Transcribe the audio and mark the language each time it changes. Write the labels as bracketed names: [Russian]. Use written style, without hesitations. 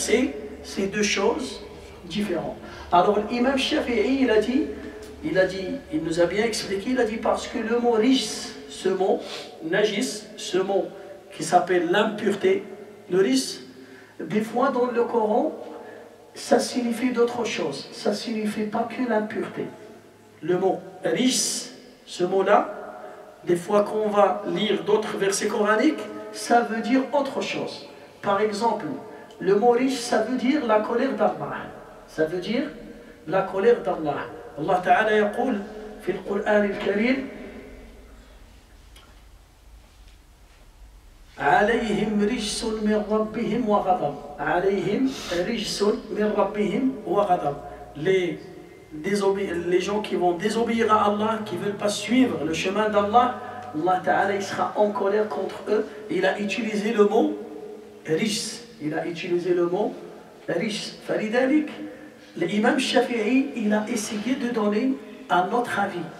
[French] C'est deux choses différentes. Alors l'imam Shafi'i il nous a bien expliqué, il a dit parce que le mot rijs, ce mot najis, ce mot qui s'appelle l'impureté, le rijs, des fois dans le Coran ça signifie d'autres choses, ça ne signifie pas que l'impureté. Le mot rijs, ce mot-là, des fois qu'on va lire d'autres versets coraniques, ça veut dire autre chose. Par exemple, le mot rijs, ça veut dire la colère d'Allah. Ça veut dire la colère d'Allah. [Arabic] Allah Ta'ala يقول في القرآن الكريم عليهم رجس من ربهم وغضب. عليهم رجس من ربهم وغضب. [French] Les gens qui vont désobéir à Allah, qui ne veulent pas suivre le chemin d'Allah, Allah Ta'ala il sera en colère contre eux. Il a utilisé le mot rijs. Il a utilisé le mot rijs. [Arabic] فلذلك [French] l'imam Shafi'i, il a essayé de donner un autre avis.